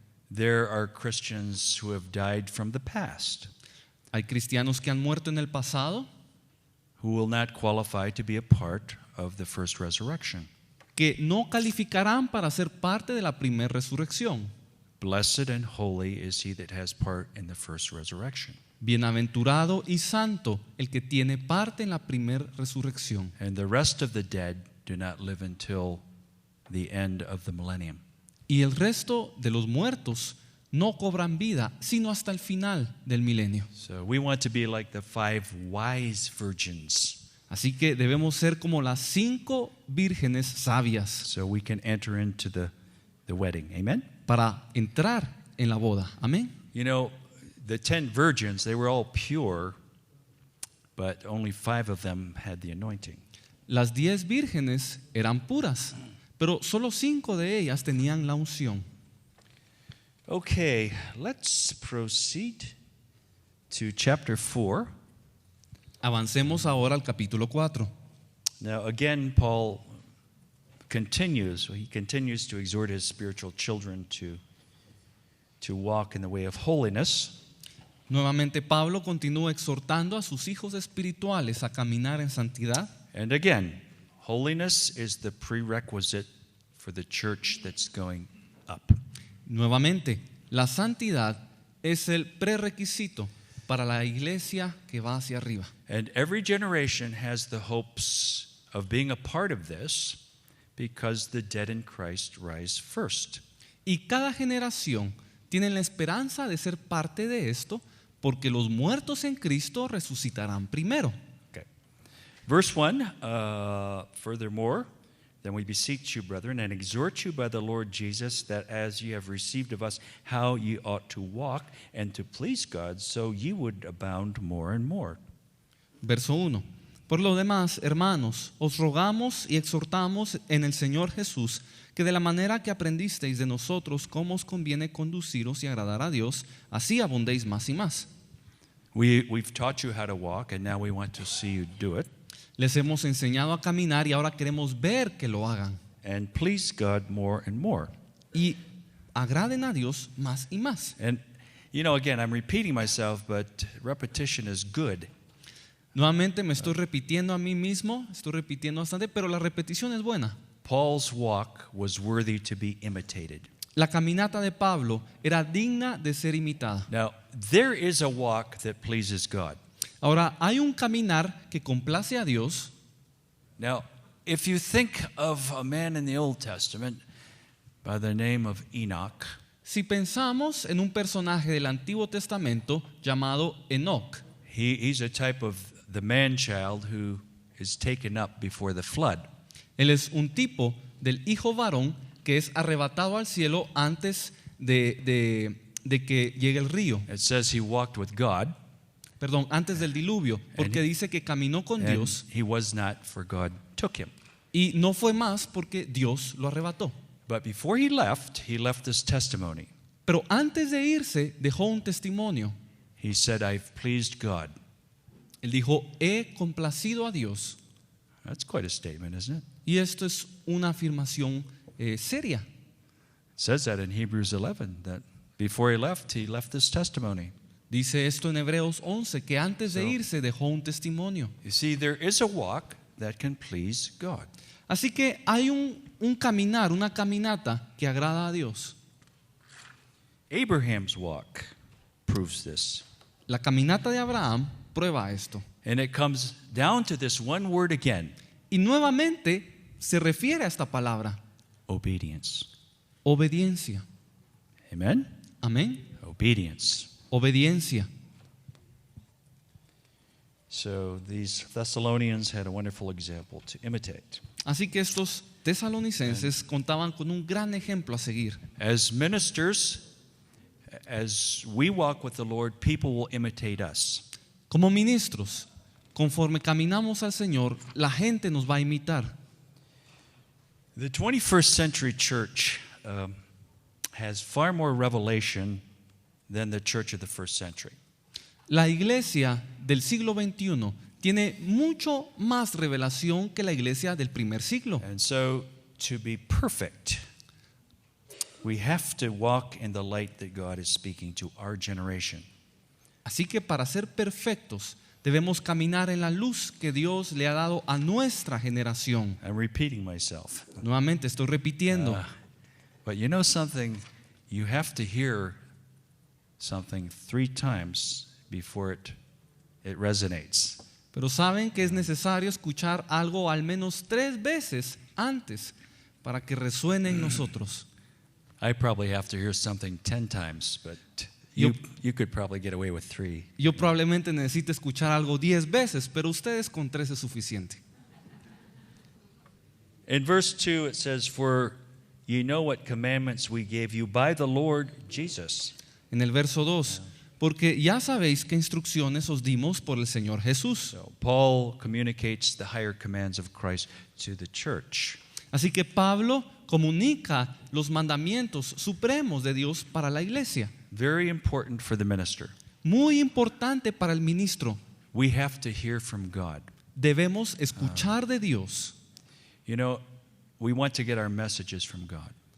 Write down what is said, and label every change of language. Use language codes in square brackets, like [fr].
[en] There are Christians who have died from the past [es] Hay cristianos que han muerto en el pasado [en] who will not qualify to be a part of the first resurrection. [es] que no calificarán para ser parte de la primera resurrección. [en] Blessed and holy is he that has part in the first resurrection. [es] Bienaventurado y santo el que tiene parte en la primera resurrección. [en] And the rest of the dead do not live until the end of the millennium. [es] Y el resto de los muertos no cobran vida, sino hasta el final del milenio. [en] So we want to be like the 5 wise virgins [es] Así que debemos ser como las 5 vírgenes sabias [en] so we can enter into the wedding. Amen? [es] para entrar en la boda. Amén. [en] You know, the 10 virgins, they were all pure, but only 5 of them had the anointing. [es] Las 10 vírgenes eran puras, pero solo 5 de ellas tenían la unción. [en] Okay, let's proceed to chapter 4. [es] Avancemos ahora al capítulo 4. [en] Now, again, Paul continues to exhort his spiritual children to walk in the way of holiness. [es] Nuevamente Pablo continúa exhortando a sus hijos espirituales a caminar en santidad. [en] And again, holiness is the prerequisite for the church that's going up. [es] Nuevamente, la santidad es el prerequisito para la iglesia que va hacia arriba. [en] And every generation has the hopes of being a part of this because the dead in Christ rise first. [es] Y cada generación tiene la esperanza de ser parte de esto porque los muertos en Cristo resucitarán primero. [en] Okay. Verse 1, furthermore, then we beseech you, brethren, and exhort you by the Lord Jesus, that as ye have received of us how ye ought to walk and to please God, so ye would abound more and more. [es] Verso 1. Por lo demás, hermanos, os rogamos y exhortamos en el Señor Jesús que de la manera que aprendisteis de nosotros cómo os conviene conduciros y agradar a Dios, así abundéis más y más. [en] We've taught you how to walk, and now we want to see you do it. [es] Les hemos enseñado a caminar y ahora queremos ver que lo hagan. [en] And please God more and more. [es] Y agraden a Dios más y más. [en] And, you know, again, I'm repeating myself, but repetition is good. [es] Nuevamente me estoy repitiendo a mí mismo, estoy repitiendo bastante, pero la repetición es buena. [en] Paul's walk was worthy to be imitated. [es] La caminata de Pablo era digna de ser imitada. [en] Now, there is a walk that pleases God. [es] Ahora, hay un caminar que complace a Dios. [en] Now, if you think of a man in the Old Testament by the name of Enoch, [es] Si pensamos en un personaje del Antiguo Testamento llamado Enoc, [en] he's a type of the man-child who is taken up before the flood. [es] él es un tipo del hijo varón que es arrebatado al cielo antes de que llegue el río. [en] It says he walked with God, [es] Perdón, antes del diluvio, porque dice que caminó con [en] and [es] Dios [en] he was not, for God took him. [es] y no fue más porque Dios lo arrebató. [en] But before he left this testimony. [es] Pero antes de irse dejó un testimonio. [en] He said, I've pleased God. [es] Él dijo, he complacido a Dios. [en] That's quite a statement, isn't it? [es] Y esto es una afirmación seria. [en] It says that in Hebrews 11, that before he left this testimony. [es] Dice esto en Hebreos 11, que antes de irse dejó un testimonio. [en] You see, there is a walk that can please God. [es] Así que hay un caminar, una caminata que agrada a Dios. [en] Abraham's walk proves this. [es] La caminata de Abraham prueba esto. [en] And it comes down to this one word again, [es] Y nuevamente se refiere a esta palabra, [en] obedience. [es] obediencia. [en] Amen? [es] Amén. [en] Obedience. [es] Obediencia. [en] So these Thessalonians had a wonderful example to imitate. [es] Así que estos tesalonicenses contaban con un gran ejemplo a seguir. [en] As ministers, as we walk with the Lord, people will imitate us. [es] Como ministros, conforme caminamos al Señor, la gente nos va a imitar. [en] The 21st century church has far more revelation than the church of the first century. [es] La iglesia del siglo XXI tiene mucho más revelación que la iglesia del primer siglo. [en] And so, to be perfect, we have to walk in the light that God is speaking to our generation. [es] Así que para ser perfectos debemos caminar en la luz que Dios le ha dado a nuestra generación. [en] I'm repeating myself. [es] Nuevamente estoy repitiendo. [en] But you know something? You have to hear something 3 times before it resonates. [es] Pero saben que es necesario escuchar algo al menos 3 veces antes para que resuene en nosotros. [en] I probably have to hear something 10 times, but you could probably get away with 3. [es] Yo probablemente necesite escuchar algo 10 veces, pero ustedes con 3 es suficiente. [en] In verse 2 it says, "For ye know what commandments we gave you by the Lord Jesus." [es] En el verso 2, porque ya sabéis qué instrucciones os dimos por el Señor Jesús. [en] So Paul communicates the higher commands of Christ to the church. [es] Así que Pablo comunica los mandamientos supremos de Dios para la iglesia. [en] Very important for the minister. [es] Muy importante para el ministro. [en] We have to hear from God. [es] Debemos escuchar de Dios [en] You know, we want to get our messages from God.